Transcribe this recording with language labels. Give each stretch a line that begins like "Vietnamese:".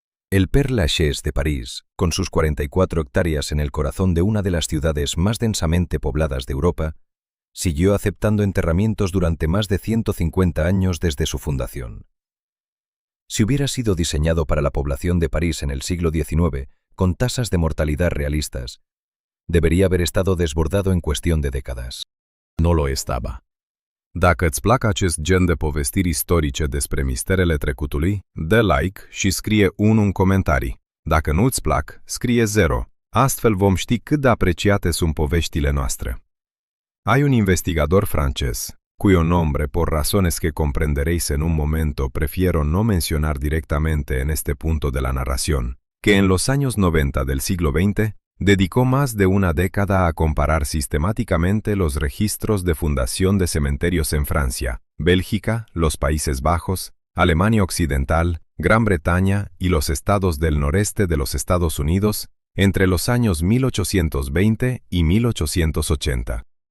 Spanish: El Père Lachaise de París, con sus 44 hectáreas en el corazón de una de las ciudades más densamente pobladas de Europa, siguió aceptando enterramientos durante más de 150 años desde su fundación. Si hubiera sido diseñado para la población de París en el siglo XIX, con tasas de mortalidad realistas, debería haber estado desbordado en cuestión de décadas. No lo estaba.
Romanian: Dacă îți plac acest gen de povestiri istorice despre misterele trecutului, dă like și scrie 1 în comentarii. Dacă nu îți plac, scrie 0. Astfel vom ști cât de apreciate sunt poveștile noastre.
Spanish: Hay un investigador francés, cuyo nombre, por razones que comprenderéis en un momento, prefiero no mencionar directamente en este punto de la narración, que en los años 90 del siglo XX dedicó más de una década a comparar sistemáticamente los registros de fundación de cementerios en Francia, Bélgica, los Países Bajos, Alemania Occidental, Gran Bretaña y los estados del noreste de los Estados Unidos entre los años 1820 y 1880.